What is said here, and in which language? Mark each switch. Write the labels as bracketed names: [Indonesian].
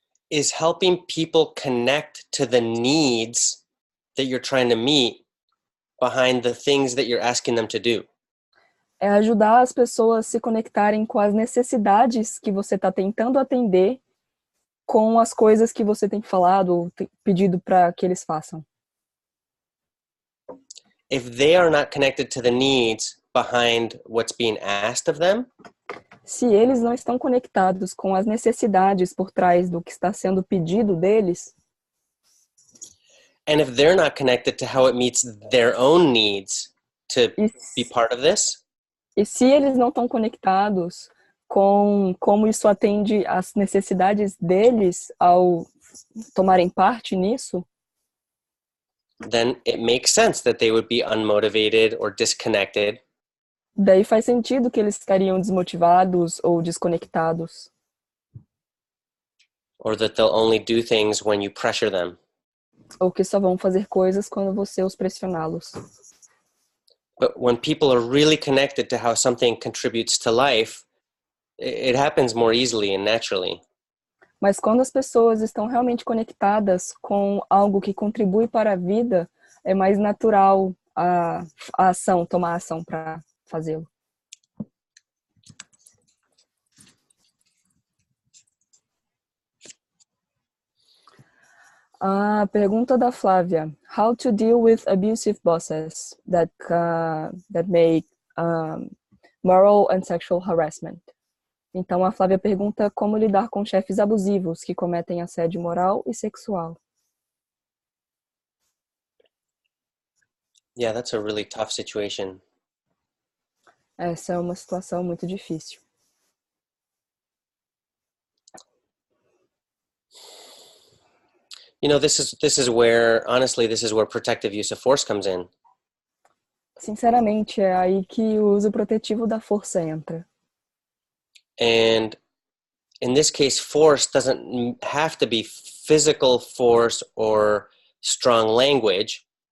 [English] is helping people connect to the needs that you're trying to meet behind the things that you're asking them to do. [Portuguese] é ajudar as pessoas a se conectarem com as necessidades que você está tentando atender com as coisas que você tem falado ou pedido para que eles façam. [English] If they are not connected to the needs behind what's being asked of them, [Portuguese] Se eles não estão conectados com as necessidades por trás do que está sendo pedido deles, [English] and if they're not connected to how it meets their own needs to [Portuguese] e, [English] be part of this, [Portuguese] e se eles não estão conectados com como isso atende às necessidades deles ao tomarem parte nisso, [English] then it makes sense that they would be unmotivated or disconnected. [Portuguese] daí faz sentido que eles estariam desmotivados ou desconectados. [English] Or that they'll only do things when you pressure them. [Portuguese] Ou que só vão fazer coisas quando você os pressioná-los. [English] But when people are really connected to how something contributes to life, it happens more easily and naturally. [Portuguese] Mas quando as pessoas estão realmente conectadas com algo que contribui para a vida, é mais natural a ação, tomar ação para fazê-lo. A pergunta da Flávia: [English] How to deal with abusive bosses that make moral and sexual harassment? [Portuguese] Então a Flávia pergunta como lidar com chefes abusivos que cometem assédio moral e sexual. [English] Yeah, that's a really tough situation. [Portuguese] Essa é uma situação muito difícil. [English] You know, this is where, honestly, this is where protective use of force comes in. [Portuguese] Sinceramente, é aí que o uso protetivo da força entra. [English] And in this case, force doesn't have to be physical force or strong language.